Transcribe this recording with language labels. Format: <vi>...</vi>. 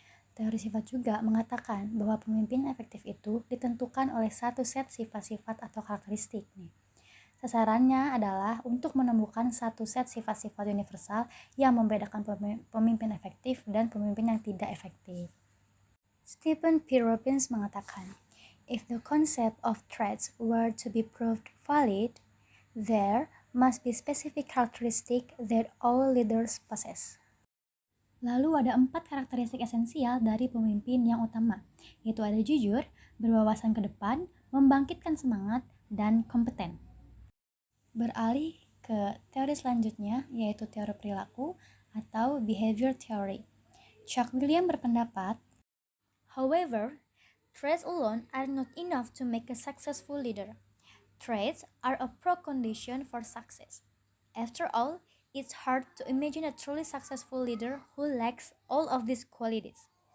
<id>Teori sifat juga mengatakan bahwa pemimpin efektif itu ditentukan oleh satu set sifat-sifat atau karakteristik nih. Sasarannya adalah untuk menemukan satu set sifat-sifat universal yang membedakan pemimpin efektif dan pemimpin yang tidak efektif. Stephen P.</id> <en>Robbins mengatakan, if the concept of traits were to be proved valid, there must be specific characteristic that all leaders possess.</en> <id>Lalu ada 4 karakteristik esensial dari pemimpin yang utama, yaitu ada jujur, berwawasan ke depan, membangkitkan semangat, dan kompeten. Beralih ke teori selanjutnya, yaitu teori perilaku atau behavior theory.</id> <en>Chuck William berpendapat, however, traits alone are not enough to make a successful leader. Traits are a precondition for success. After all, it's hard to imagine a truly successful leader who lacks all of these qualities.</en>